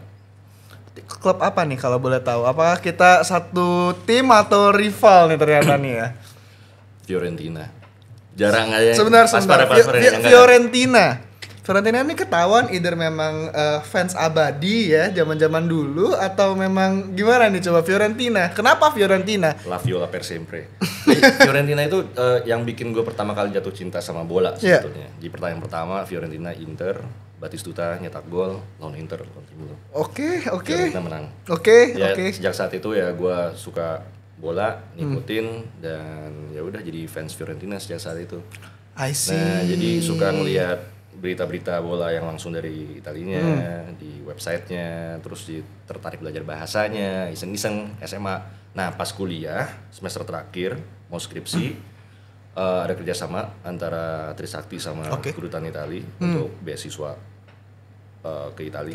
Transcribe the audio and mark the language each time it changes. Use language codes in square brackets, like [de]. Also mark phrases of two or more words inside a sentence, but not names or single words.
[id] Klub apa nih kalau boleh tahu? Apakah kita satu tim atau rival nih ternyata nih ya? Fiorentina. Jarang aja. Sebentar. Fiorentina. Fiorentina ini ketahuan either memang fans abadi ya zaman-zaman dulu atau memang gimana nih coba Fiorentina? Kenapa Fiorentina? [it] La Viola per sempre. [id] Fiorentina itu yang bikin gue pertama kali jatuh cinta sama bola sebetulnya. Di pertandingan pertama Fiorentina Inter, Batistuta nyetak gol lawan Inter. Oke. Fiorentina menang. Oke. Sejak saat itu ya gue suka bola, ngikutin, dan ya udah jadi fans Fiorentina sejak saat itu. [en] I see. [id] Nah, jadi suka ngelihat berita-berita bola yang langsung dari Italinya, di websitenya, terus tertarik belajar bahasanya, iseng-iseng SMA. Nah, pas kuliah semester terakhir mau skripsi, ada kerjasama antara Trisakti sama Kedutaan Itali untuk beasiswa ke Italia.